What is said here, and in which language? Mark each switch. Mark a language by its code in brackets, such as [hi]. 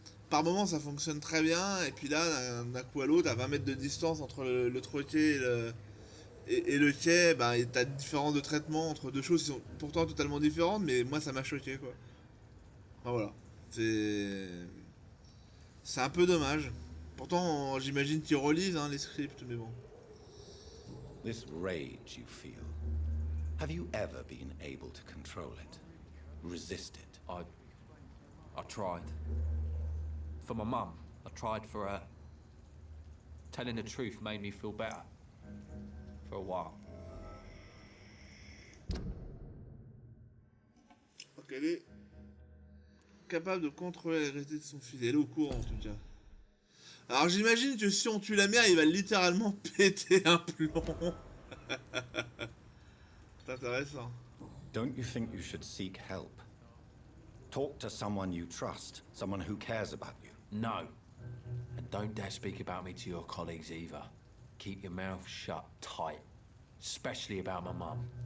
[fr] Par moment ça fonctionne très bien, et puis là, d'un coup à l'autre, à 20 mètres de distance entre le troquet et le quai, bah, t'as une différence de traitement entre deux choses qui sont pourtant totalement différentes, mais moi ça m'a choqué quoi. Enfin voilà, c'est un peu dommage. Pourtant j'imagine qu'ils relisent les scripts, mais bon. [en] This rage you feel, have you ever been able to control it? Resist it? I tried. For my mum, I tried for her. Telling the truth made me feel better. For a while. [fr] Donc elle est capable de contrôler l'agressivité de son fils. Elle est au courant en tout cas. Alors j'imagine que si on tue la mère, il va littéralement péter un plomb. C'est intéressant. [en] Don't you think you should seek help? Talk to someone you trust, someone who cares about you. No. And don't dare speak about me to your colleagues either. Keep your mouth shut tight. Especially about my mum.